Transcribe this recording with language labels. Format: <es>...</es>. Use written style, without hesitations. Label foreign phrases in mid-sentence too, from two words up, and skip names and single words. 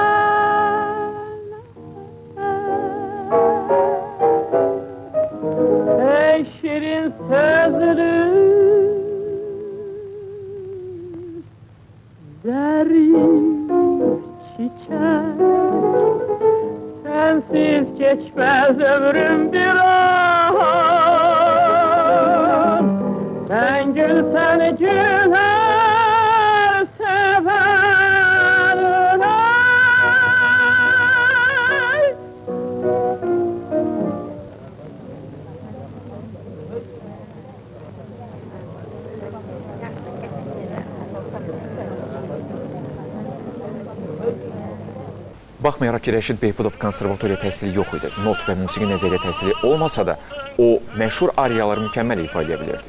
<tr>Ey şirin sözlü derin çiçek, sensiz geçmez ömrüm bir an. Sen gülsen güler seven ay.</tr> <az>Baxmayaraq ki, Rəşid Behbudov konservatoriya təhsili yox idi, not və musiqi nəzəriyyə təhsili olmasa da, o məşhur ariyaları mükəmməl ifa edə bilirdi.</az>